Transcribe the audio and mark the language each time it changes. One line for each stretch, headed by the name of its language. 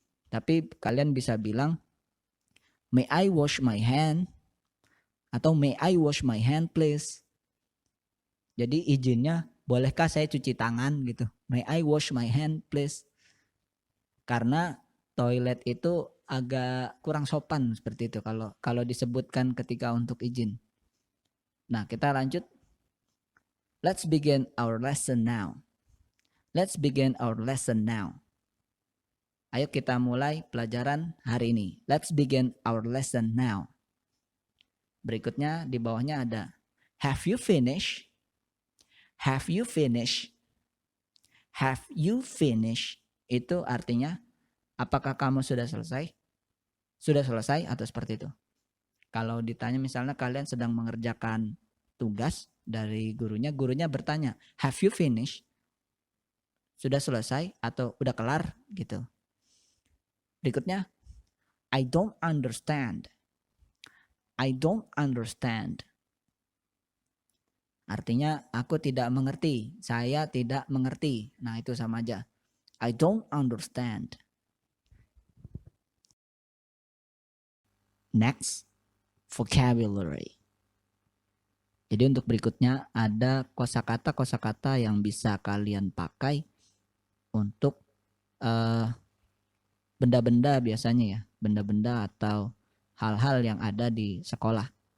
Indonesian: Tapi kalian bisa bilang,
English: may I wash my hand? Atau may I wash my hand please?
Indonesian: Jadi izinnya, bolehkah saya cuci tangan gitu?
English: May I wash my hand please?
Indonesian: Karena toilet itu agak kurang sopan seperti itu kalau disebutkan ketika untuk izin. Nah, kita lanjut.
English: Let's begin our lesson now. Let's begin our lesson now.
Indonesian: Ayo kita mulai pelajaran hari ini.
English: Let's begin our lesson now.
Indonesian: Berikutnya di bawahnya ada
English: have you finished? Have you finished? Have you finished?
Indonesian: Itu artinya apakah kamu sudah selesai? Sudah selesai atau seperti itu. Kalau ditanya misalnya kalian sedang mengerjakan tugas dari gurunya bertanya,
English: have you finished?
Indonesian: Sudah selesai atau udah kelar gitu.
English: Berikutnya, I don't understand. I don't understand.
Indonesian: Artinya aku tidak mengerti, saya tidak mengerti. Nah, itu sama aja.
English: I don't understand. Next, vocabulary.
Indonesian: Jadi untuk berikutnya ada kosakata yang bisa kalian pakai untuk benda-benda biasanya ya, benda-benda atau hal-hal yang ada di sekolah.